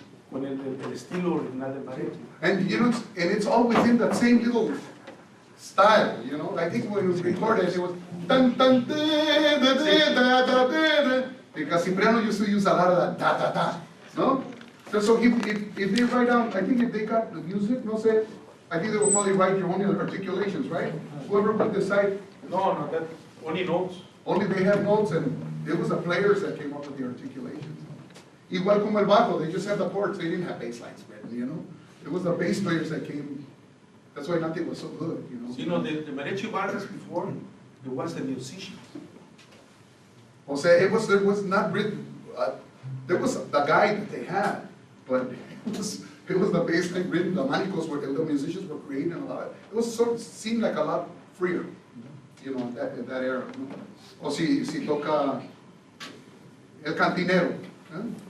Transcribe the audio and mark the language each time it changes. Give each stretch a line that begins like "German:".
Spanish: Con el estilo original del mariachi.
English: And you know, and it's all within that same little style, you know. I think when we recorded it was dun dun da da da da da da, because Cipriano used to use a lot of that da da da, no? So if they write down, I think if they got the music, no sé, I think they will probably write your own articulations, right? Whoever would decide. No, that only notes. Only they have notes, and it was the players that came up with the articulations. Igual como el bajo, they just had the chords, they didn't have bass lines written, you know? It was the bass players that came, that's why nothing was so good, you know? You know, the mariachi bandas before, it was the musicians. O sea, there was not written, there was the guy that they had, but it was the bass line written, the manicos were, the musicians were creating a lot. It was sort of, seemed like a lot freer, you know, in that era, ¿no?
Spanish: O si toca el cantinero, ¿eh?